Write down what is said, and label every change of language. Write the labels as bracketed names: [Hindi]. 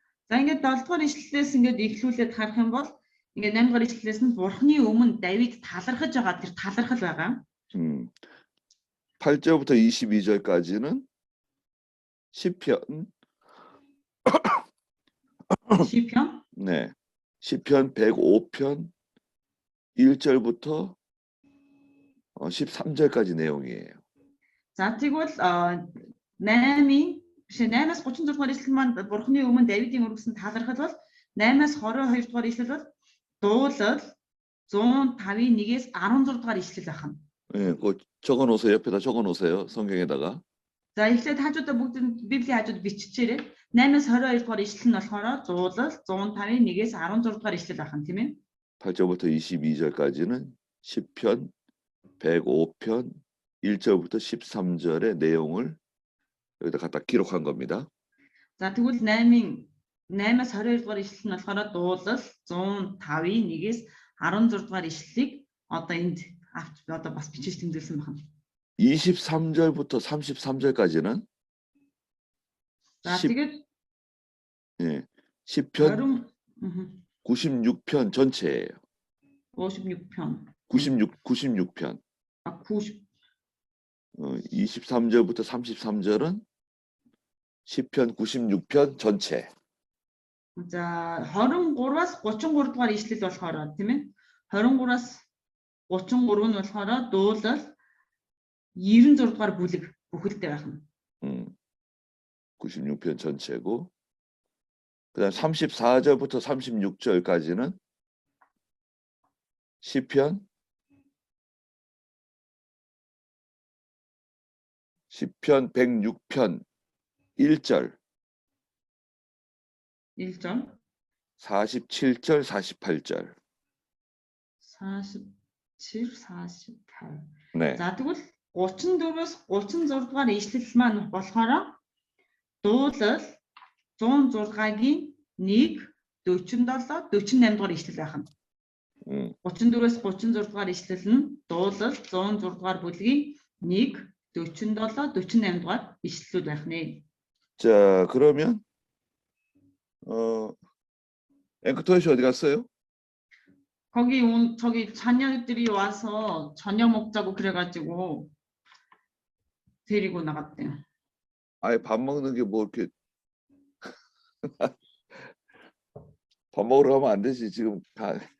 [Mongolian] За ингээд 7-р ишлэлээс ингээд эхлүүлээд харах юм бол ингээд 8-р ишлэлээс нь бурхны өмнө Давид талархаж байгаа тэр талархал байгаа. [Korean] 8절부터 22절까지는 시편 네. 시편 105편 1절부터 13절까지 내용이에요. [Mongolian] За тэгвэл 8-аас 36-р ишлэл маань бурхны өмнө Давидын өргөсөн талархал бол 8-аас 22-р ишлэл бол дуулал 105-ийн 1-ээс 16-р ишлэл байна. [Korean] 예, 그 적어 놓으세요. 옆에다 적어 놓으세요. 성경에다가. [Mongolian] За эхлээд хажуудаа бүгд Библийн хажууд биччихээрэй. 8-аас 22-р ишлэл нь болохоор дуулал 105-ийн 1-ээс 16-р ишлэл байна тийм ээ. [Korean] 8절부터 22절까지는 시편 105편 1절부터 13절의 내용을 여기다 갖다 기록한 겁니다. [Mongolian] За тэгвэл 8-аас 22-р ишлэл нь болохоор дуулал 105-ийн 1-ээс 16-р ишлэлийг одоо энд одоо бас бичиж тэмдэглэсэн байна. [Korean] 23절부터 33절까지는 [Mongolian] За тэгээд [Korean] 예. 시편 96편 전체예요. 56편. 96편. 23절부터 33절은 시편 96편 전체. [Mongolian] За 23-аас 33 дугаар ишлэл болохоор тийм ээ. 23-аас 33 нь болохоор дуулал 96 дугаар бүлэг бүхэлдээ байна. [Korean] 96편 전체고 그다음 34절부터 36절까지는 시편 106편 1절 1절 47절 48절 47 48. 네. [Mongolian] За тэгвэл 34-өөс 36 дугаар ишлэл маань болохоор дуулал 106-гийн 1 47 48 дугаар ишлэл байна. 34-өөс 36 дугаар ишлэл нь дуулал 106 дугаар бүлгийн 1 47 48 дугаар ишлэлүүд байна. [Korean] 자, 그러면 앵커토이 씨 어디 갔어요? 저기 자녀들이 와서 저녁 먹자고 그래가지고 데리고 나갔대요. 아예 밥 먹는 게 뭐 이렇게 밥 먹으러 가면 안 되지 지금 다.